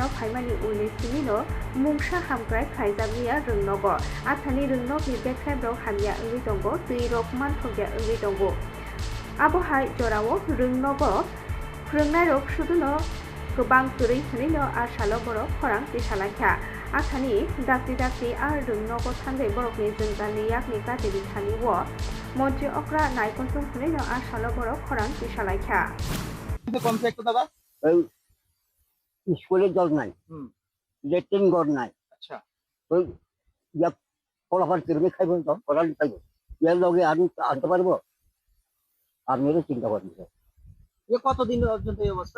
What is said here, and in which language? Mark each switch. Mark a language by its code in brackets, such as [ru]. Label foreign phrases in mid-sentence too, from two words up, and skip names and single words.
[brx] फाइमानि उनि सिमिनो मुंसा हामग्राय खायजाबिया रोंनगो आथानि रोंनगनि बेख्राय ब्रक हामिया ओंगै दंगो दै रक मानथगिया ओंगै दंगो आबहाय जरावो रोंनगो फोरोंनाय रक सुदुनो गोबां गोरै हनिनो आसाल बरक खरां दिसालायखा आथानि दाक्ति दाक्ति आर रोंनगो थांगै बरकनि जोंजालनि याकनि गादेरि थानिव मन्त्रि अक्रा नायकनसं हनिनो आसाल बरक खरां दिसालायखा [bn] কমছে একটু দাদা ওই স্কুলে জল নাই, লেট্রিন ঘর নাই। আচ্ছা ওই ইয়া ফলাফল কেমনি খাইব তো ফলাফল খাইব ইয়ার লগে আমি আনতে পারবো? আপনারও চিন্তা করেন স্যার। এ কতদিন পর্যন্ত এই অবস্থা?